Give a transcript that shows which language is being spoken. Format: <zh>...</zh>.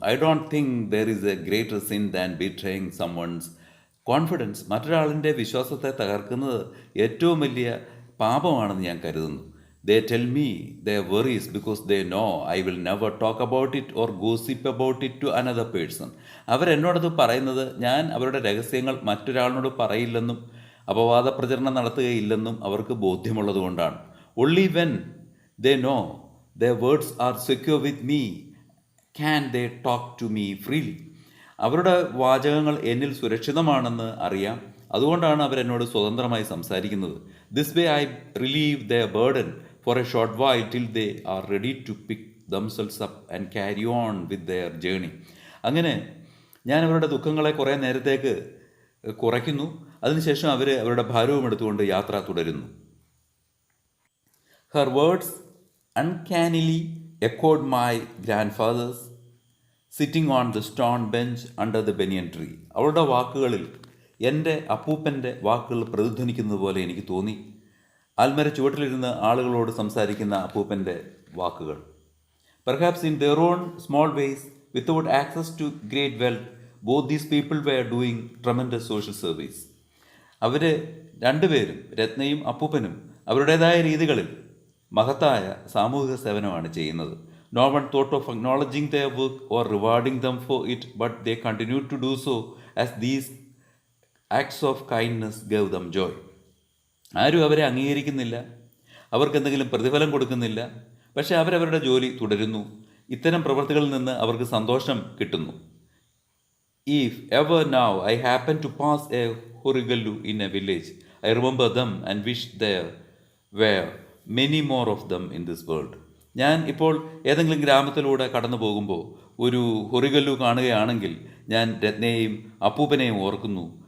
<en>I don't think there is a greater sin than betraying someone's confidence.</en> <ml>മറ്റൊരാളിൻ്റെ വിശ്വാസത്തെ തകർക്കുന്നത് ഏറ്റവും വലിയ പാപമാണെന്ന് ഞാൻ കരുതുന്നു.</ml> <en>They tell me their worries because they know I will never talk about it or gossip about it to another person.</en> <ml>അവരെന്നോടത് പറയുന്നത് ഞാൻ അവരുടെ രഹസ്യങ്ങൾ മറ്റൊരാളിനോട് പറയില്ലെന്നും അപവാദ പ്രചരണം നടത്തുകയില്ലെന്നും അവർക്ക് ബോധ്യമുള്ളതുകൊണ്ടാണ്.</ml> <en>Only when they know their words are secure with me can they talk to me freely.</en> <ml>അവരുടെ വാചകങ്ങൾ എന്നിൽ സുരക്ഷിതമാണെന്ന് അറിയാം, അതുകൊണ്ടാണ് അവരെന്നോട് സ്വതന്ത്രമായി സംസാരിക്കുന്നത്.</ml> <en>This way I relieve their burden for a short while till they are ready to pick themselves up and carry on with their journey.</en> <ml>അങ്ങനെ ഞാൻ അവരുടെ ദുഃഖങ്ങളെ കുറേ നേരത്തേക്ക് കുറയ്ക്കുന്നു. അതിനുശേഷം അവർ അവരുടെ ഭാരവും എടുത്തുകൊണ്ട് യാത്ര തുടരുന്നു.</ml> <en>Her words uncannily echoed my grandfather's sitting on the stone bench under the banyan tree.</en> <ml>അവളുടെ വാക്കുകളിൽ എൻ്റെ അപ്പൂപ്പൻ്റെ വാക്കുകൾ പ്രതിധ്വനിക്കുന്നത് പോലെ എനിക്ക് തോന്നി. ആൽമര ചുവട്ടിലിരുന്ന് ആളുകളോട് സംസാരിക്കുന്ന അപ്പൂപ്പൻ്റെ വാക്കുകൾ.</ml> <en>Perhaps in their own small ways, without access to great wealth, both these people were doing tremendous social service.</en> <ml>അവർ രണ്ടുപേരും, രത്നയും അപ്പൂപ്പനും, അവരുടേതായ രീതികളിൽ മഹത്തായ സാമൂഹിക സേവനമാണ് ചെയ്യുന്നത്.</ml> <en>No one thought of acknowledging their work or rewarding them for it, but they continued to do so as these acts of kindness gave them joy.</en> <ml>ആരും അവരെ അംഗീകരിക്കുന്നില്ല, അവർക്കെന്തെങ്കിലും പ്രതിഫലം കൊടുക്കുന്നില്ല, പക്ഷേ അവരവരുടെ ജോലി തുടരുന്നു. ഇത്തരം പ്രവൃത്തികളിൽ നിന്ന് അവർക്ക് സന്തോഷം കിട്ടുന്നു.</ml> <en>If ever now I happen to pass a horigallu in a village, I remember them and wish there were many more of them in this world.</en> <ml>ഞാൻ ഇപ്പോൾ ഏതെങ്കിലും ഗ്രാമത്തിലൂടെ കടന്നു പോകുമ്പോൾ ഒരു ഹൊറിഗല്ലു കാണുകയാണെങ്കിൽ ഞാൻ രത്നയെയും അപ്പൂപ്പനെയും ഓർക്കുന്നു.</ml>